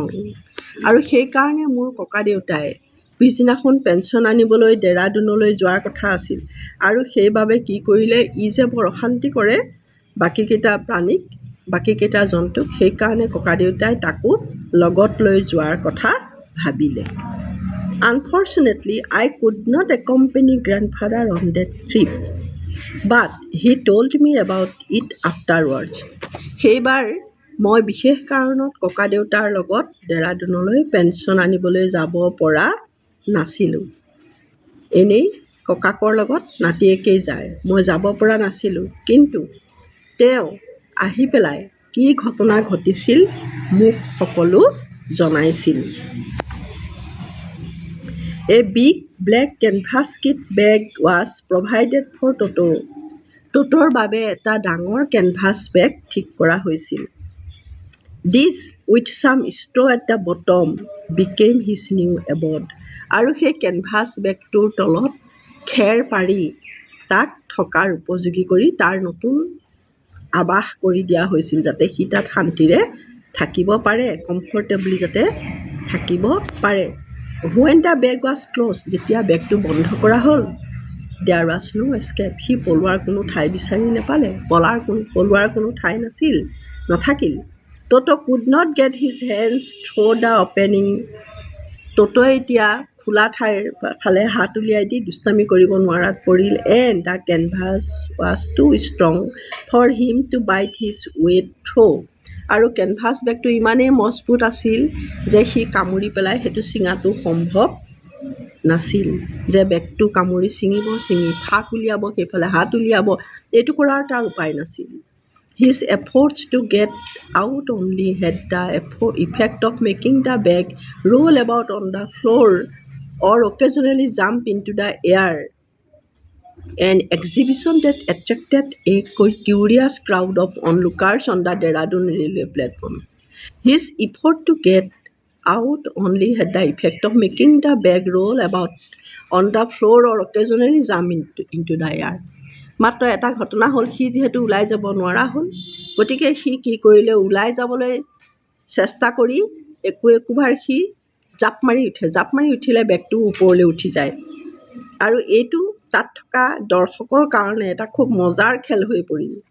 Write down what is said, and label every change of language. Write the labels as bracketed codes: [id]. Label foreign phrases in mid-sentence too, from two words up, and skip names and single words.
[as] আৰু সেইকাৰণে মোৰ ককাদেউতাই পিছদিনাখন পেঞ্চন আনিবলৈ ডেৰাডুনলৈ যোৱাৰ কথা আছিল। আৰু সেইবাবে কি কৰিলে, ই যে বৰ অশান্তি কৰে বাকীকেইটা জন্তুক, সেইকাৰণে ককাদেউতাই তাকো লগত লৈ যোৱাৰ কথা ভাবিলে। [en] Unfortunately, I could not accompany grandfather on that trip, but he told me about it afterwards. [as] সেইবাৰ মই বিশেষ কাৰণত ককাদেউতাৰ লগত ডেৰাডুনলৈ পেঞ্চন আনিবলৈ যাব পৰা নাছিলোঁ। এনেই ককাকৰ লগত নাতিয়েকেই যায়, মই যাব পৰা নাছিলোঁ। কিন্তু তেওঁ আহি পেলাই কি ঘটনা ঘটিছিল মোক সকলো জনাইছিল। [en] A big black canvas kit bag was provided for Toto. [as] ট'টোৰ বাবে এটা ডাঙৰ কেনভাছ বেগ ঠিক কৰা হৈছিল। [en] This with some straw at the bottom became his new abode. [as] আৰু সেই কেনভাছ বেগটোৰ তলত খেৰ পাৰি তাক থকাৰ উপযোগী কৰি তাৰ নতুন আৱাস কৰি দিয়া হৈছিল, যাতে সি তাত শান্তিৰে থাকিব পাৰে, কমফৰ্টেবলি যাতে থাকিব পাৰে। [en] When the bag was closed, [as] যেতিয়া বেগটো বন্ধ কৰা হ'ল, [en] there was no escape. [as] সি পলোৱাৰ কোনো ঠাই বিচাৰি নাপালে, পলোৱাৰ কোনো ঠাই নাথাকিল। [en] Toto could not get his hands through the opening. [as] ট'ট'য়ে এতিয়া খোলা ঠাইৰ ফালে হাত উলিয়াই দি দুষ্টামি কৰিব নোৱাৰাত পৰিল। [en] And the canvas was too strong for him to bite his way through'. [as] আৰু কেনভাছ বেগটো ইমানেই মজবুত আছিল যে সি কামুৰি পেলাই সেইটো ছিঙাটো সম্ভৱ নাছিল। যে বেগটো কামুৰি ছিঙি ফাক উলিয়াব, সেইফালে হাত উলিয়াব, এইটো কৰাৰ তাৰ উপায় নাছিল। [en] His efforts to get out only had the effect of making the bag roll about on the floor or occasionally jump into the air, an exhibition that attracted a curious crowd of onlookers on the Dehradun railway platform. His effort to get out only had the effect of making the bag roll about on the floor or occasionally jump into the air. [as] মাত্ৰ এটা ঘটনা হ'ল, সি যিহেতু ওলাই যাব নোৱাৰা হ'ল, গতিকে সি কি কৰিলে, ওলাই যাবলৈ চেষ্টা কৰি একোবাৰ সি জাপ মাৰি উঠিলে বেগটো ওপৰলৈ উঠি যায়। আৰু এইটো তাত থকা দৰ্শকৰ কাৰণে এটা খুব মজাৰ খেল হৈ পৰিল।